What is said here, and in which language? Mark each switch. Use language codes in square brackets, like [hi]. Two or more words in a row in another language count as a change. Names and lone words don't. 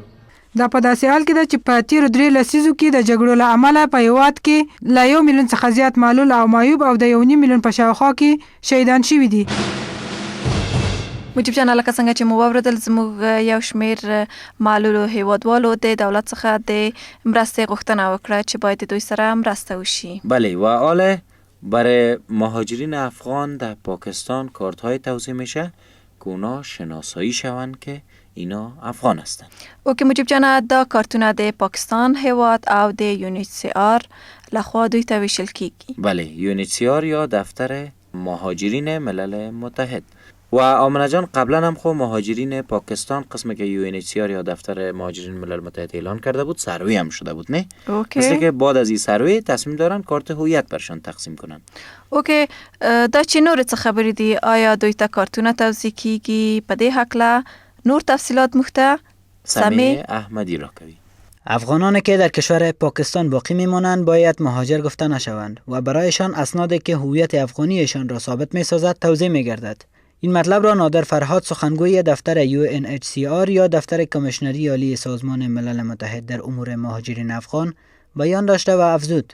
[ps] دا په داسې حال کې ده چې په تیرو 3 لسیزو کې د جګړو له امله په هیواد کې له 1 میلیون څخه زیات معلول او معیوب او د 1.5 میلیون په شاوخوا کې شهیدان شوي دي. مجيب جانا لکه څنګه چې مو واوریدل زموږ یو شمیر معلولو هیوادوالو د دولت څخه د مرستې غوښتنه وکړه چې باید دوی سره مرسته وشي. [fa] بله و حالا برای مهاجرین افغان در پاکستان کارت‌های توزیع میشه که اونا شناسایی شوند که اینا افغان هستند. [ps] اوکی مجيب جانا دا کارتونه د پاکستان هیواد او د UNHCR لخوا دوی ته ویشل کیږي. [fa] بله UNHCR یا دفتر مهاجرین ملل متحد. و آمنه جان قبلا هم خب مهاجرین پاکستان قسمی که UNHCR یا دفتر مهاجرین ملل متحد اعلان کرده بود سروی هم شده بود نه؟ اوکی. مثل که بعد از این سروی تصمیم دارن کارت هویت برشان تقسیم کنن. [ps] اوکی دا چی نور څه خبرې دي؟ آیا دوی ته کارتونه توزیع کیږي؟ په دې هکله نور تفصیلات مخته سمیع احمدی را کوي. [fa] افغانانی که در کشور پاکستان باقی میمانند باید مهاجر گفته نشوند و برایشان اسنادی که هویت افغانیشان را ثابت میسازد توزیع میگردد. این مطلب را نادر فرهاد سخنگوی دفتر UNHCR یا دفتر کمیشنری عالی سازمان ملل متحد در امور مهاجرین افغان بیان داشته و افزود: